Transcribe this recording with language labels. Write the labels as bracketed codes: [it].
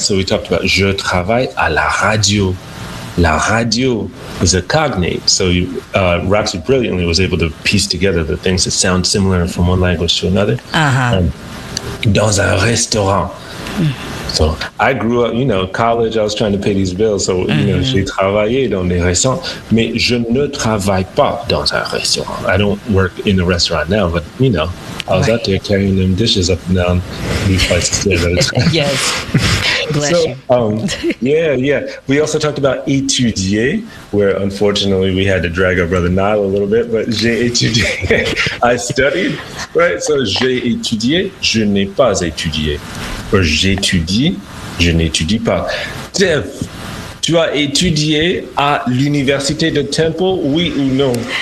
[en] So we talked about, [fr] je travaille à la radio. [en] La radio is a cognate. So you, Roxy brilliantly was able to piece together the things that sound similar from one language to another. Uh-huh. [fr] Dans un restaurant. [en] So I grew up, you know, college, I was trying to pay these bills. So, you know, [fr] j'ai travaillé dans des restaurants, mais je ne travaille pas dans un restaurant. [en] I don't work in a restaurant now, but, you know, I was out there carrying them dishes up and down these places. Yes. Bless you. So, we also talked about étudier, where unfortunately we had to drag our brother Niall a little bit, but [fr] j'ai étudié. [en] I studied, right? [fr] So j'ai étudié, je n'ai pas étudié. Or j'étudie, je n'étudie pas. Dev, tu as étudié à l'université de Temple, oui ou non?